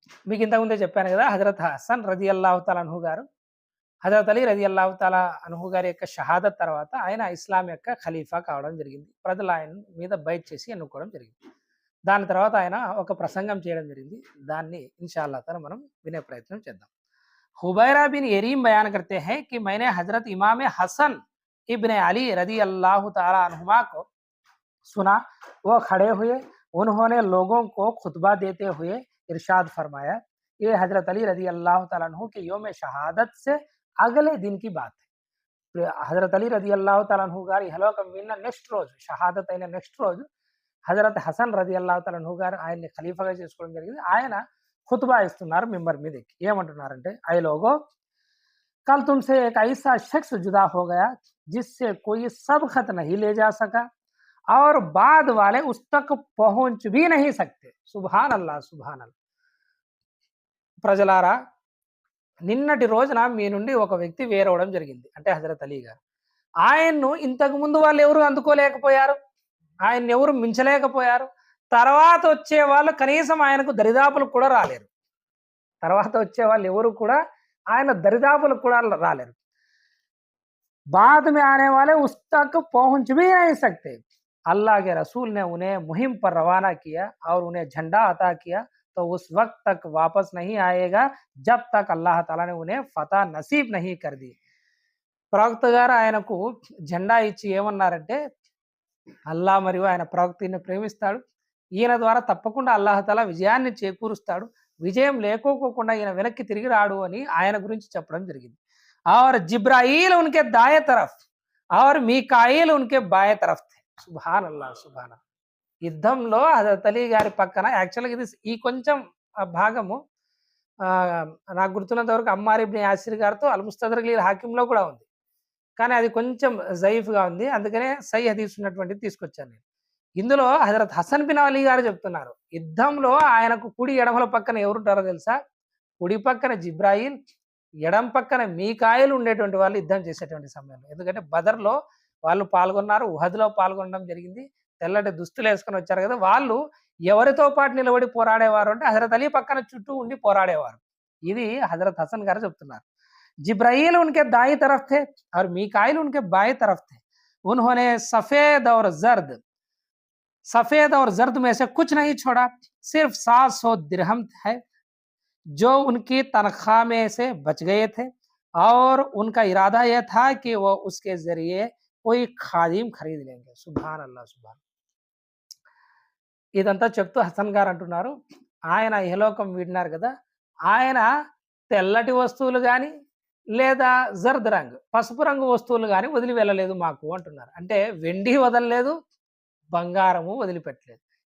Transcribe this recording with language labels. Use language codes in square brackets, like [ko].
[te] మీకు ఇంతకుముందే చెప్పాను కదా, హజరత్ హసన్ రదియల్లాహు తఆలా అన్హు గారు హజరత్ అలీ రదియల్లాహు తఆలా అన్హు గారి యొక్క షహాదత్ తర్వాత ఆయన ఇస్లాం యొక్క ఖలీఫా కావడం జరిగింది. ప్రజలు ఆయన మీద బైట్ చేసి ఎన్నుకోవడం జరిగింది. దాని తర్వాత ఆయన ఒక ప్రసంగం చేయడం జరిగింది. దాన్ని ఇన్‌షాఅల్లాహ్ తఆలా మనం వినే ప్రయత్నం చేద్దాం. [hi] हुबैरा बिन यरीम बयान करते हैं कि मैंने हजरत इमाम हसन इब्न अली रदी अल्लाह तआला अन्हुमा को सुना। वो खड़े हुए, उन्होंने लोगों को खुतबा देते हुए इरशाद फरमाया, ये हजरत अली रदी अल्लाह तआला अन्हु के योम शहादत से अगले दिन की बात है. [te] हजरत अली रदी अल्लाह तआला अन्हु గారి ఇహలోకం విన్న నెక్స్ట్ రోజు, షహాదత్ అయిన నెక్స్ట్ రోజు హజరత్ హసన్ రది అల్లాహు తఆలా అన్హు గారు ఆయన్ని ఖలీఫాగా చేసుకోవడం జరిగింది. ఆయన ఖుతుబా ఇస్తున్నారు మింబర్ మీద ఎక్కి. ఏమంటున్నారంటే, [hi] ఐ లోగో कल तुमसे एक ऐसा शख्स जुदा हो गया जिससे कोई सबकत नहीं ले जा सका और बाद वाले उस तक पहुंच भी नहीं सकते. [ar] सुभान अल्लाह सुभान अल्लाह. [te] ప్రజలారా, నిన్నటి రోజున మీ నుండి ఒక వ్యక్తి వేరవడం జరిగింది, అంటే హజరత్ అలీ గారు. ఆయన్ను ఇంతకు ముందు వాళ్ళు ఎవరు అందుకోలేకపోయారు, ఆయన్ని ఎవరు మించలేకపోయారు. తర్వాత వచ్చే వాళ్ళు కనీసం ఆయనకు దరిదాపులకు కూడా రాలేరు. తర్వాత వచ్చే వాళ్ళు ఎవరు కూడా ఆయన దరిదాపులకు కూడా రాలేరు. [hi] बाद में आने वाले उस तक पहुंच भी नहीं सकते. अल्लाह के रसूल ने उन्हें मुहिम पर रवाना किया और उन्हें झंडा अता किया, तो उस वक्त तक वापस नहीं आएगा जब तक अल्लाह ताला ने उन्हें फतह नसीब नहीं कर दी. [te] ప్రవక్త గారు ఆయనకు జెండా ఇచ్చి ఏమన్నారంటే, అల్లా మరియు ఆయన ప్రవక్తని ప్రేమిస్తాడు, ఈయన ద్వారా తప్పకుండా అల్లాహ్ తాలా విజయాన్ని చేకూరుస్తాడు, విజయం లేకోకుండా ఈయన వెనక్కి తిరిగి రాడు అని ఆయన గురించి చెప్పడం జరిగింది. [hi] और जिब्राइल उनके दाएं तरफ और మీకాయిల్ उनके బాయే तरफ थे. [ar] సుబ్హాన్ అల్లాహ్ సుబ్హాన్. [te] యుద్ధంలో హజరత్ అలీ గారి పక్కన, యాక్చువల్గా ఇది ఈ కొంచెం భాగము నాకు గుర్తున్నంత వరకు అమ్మార్ ఇబ్న్ యాసిర్ గారితో అల్ ముస్తదరక్ లిల్ హాకింలో కూడా ఉంది, కానీ అది కొంచెం జయీఫ్గా ఉంది, అందుకనే సై హదీస్ ఉన్నటువంటిది తీసుకొచ్చాను నేను. ఇందులో హజరత్ హసన్ బిన్ అలీ గారు చెప్తున్నారు, యుద్ధంలో ఆయనకు కుడి ఎడమల పక్కన ఎవరుంటారో తెలుసా? కుడి పక్కన జిబ్రాయిల్, ఎడం పక్కన మీకాయిల్ ఉండేటువంటి వాళ్ళు యుద్ధం చేసేటువంటి సమయంలో. ఎందుకంటే బదర్లో వాళ్ళు పాల్గొన్నారు, ఉహద్లో పాల్గొనడం జరిగింది, తెల్లటి దుస్తులు వేసుకొని వచ్చారు కదా. వాళ్ళు ఎవరితో పాటు నిలబడి పోరాడేవారు అంటే హజరత్ అలీ పక్కన చుట్టూ ఉండి పోరాడేవారు. ఇది హజరత్ హసన్ గారు చెప్తున్నారు. [hi] जिब्राइल उनके दाई तरफ थे और मीकाइल उनके बाएं तरफ थे. उन्होंने सफेद और जर्द में से कुछ नहीं छोड़ा, सिर्फ 700 दिरहम है जो उनकी तनख्वाह में से बच गए थे और उनका इरादा यह था कि वो उसके जरिए कोई खादिम खरीद लेंगे. [ar] सुभान अल्लाह सुभान. [te] ఇదంతా చెప్తూ హసన్ గారు అంటున్నారు, ఆయన ఇహలోకం వీడినారు కదా, ఆయన తెల్లటి వస్తువులు కానీ లేదా జర్ద్ రంగు పసుపు రంగు వస్తువులు కానీ వదిలి వెళ్ళలేదు మాకు అంటున్నారు. అంటే వెండి వదలలేదు, బంగారము వదిలిపెట్టలేదు.